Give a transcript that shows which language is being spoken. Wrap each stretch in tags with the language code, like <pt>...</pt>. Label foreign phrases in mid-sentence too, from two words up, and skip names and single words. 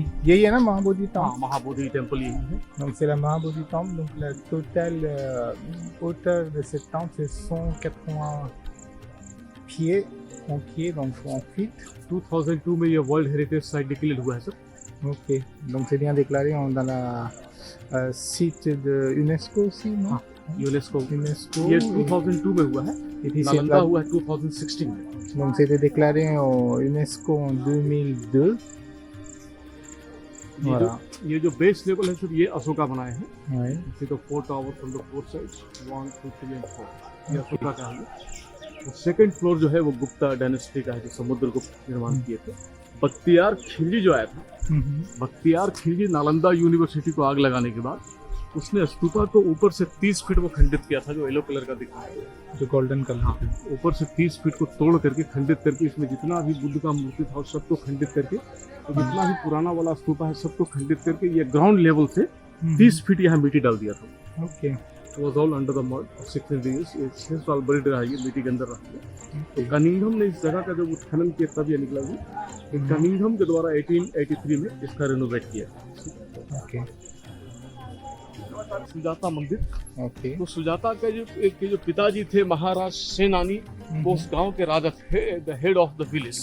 <hi>यही है ना महाबोधि हाँ, temple? महाबोधि टेम्पल यही है।</hi> <fr>Donc c'est la Mahabodhi temple. Donc la totale hauteur de cette temple c'est 180 pieds en pieds, donc en feet.</fr> <hi>2002 में ये</hi> <en>world heritage site declare</en> <hi>हुआ है सर। Ok.</hi> <fr>Donc c'est bien déclaré dans la site de UNESCO aussi, non?</fr> <hi>हाँ, यूनेस्को। UNESCO. ये 2002 में हुआ है,</hi> <fr>Et puis</fr> <hi>नालंदा हुआ है 2016 में।</hi> <fr>donc c'était déclaré au UNESCO en 2002. Voilà.</fr> <hi>ये जो</hi> <en>base level</en> <hi>है सर, ये अशोका बनाए हैं।</hi> <fr>Ouais.</fr> <hi>इसी तो</hi> <en>4 tower from the 4 sides, 1 2 3 and 4,</en> <hi>ये अशोका का है। तो</hi> <en>second floor</en> <hi>जो है वो</hi> <en>Gupta dynasty</en> <hi>का है, जो समुद्रगुप्त निर्माण किए थे। बख्तियार खिलजी जो आया था, बख्तियार खिलजी नालंदा यूनिवर्सिटी को आग लगाने के बाद उसने स्तूपा को ऊपर से 30 फीट वो खंडित किया था, जो</hi> <en>yellow colour</en> <hi>का दिख रहा है, जो</hi> <en>golden colour.</en> <hi>हाँ, ऊपर से 30 फीट को तोड़ करके, खंडित करके, इसमें जितना भी बुद्ध का मूर्ति था उस सबको खंडित करके, तो जितना भी पुराना वाला स्तूपा है सबको खंडित करके ये</hi> <en>ground level</en> <hi>से 30 फीट यहाँ मिट्टी डाल दिया था। ओके।</hi> <en>was all under the mud 600 years.</en> <hi>ये 6 साल बड़ी रहा, ये मिट्टी के अंदर रहा है। तो कनिंघम ने इस जगह का जब उत्खनन किया तब ये निकला हुआ। तो कनिंघम के द्वारा 1883 में इसका रेनोवेट किया। ओके। सुजाता मंदिर। ओके। तो सुजाता के जो पिताजी थे महाराज सेनानी, वो उस गांव के राजा थे,</hi> <en>the head of the village.</en>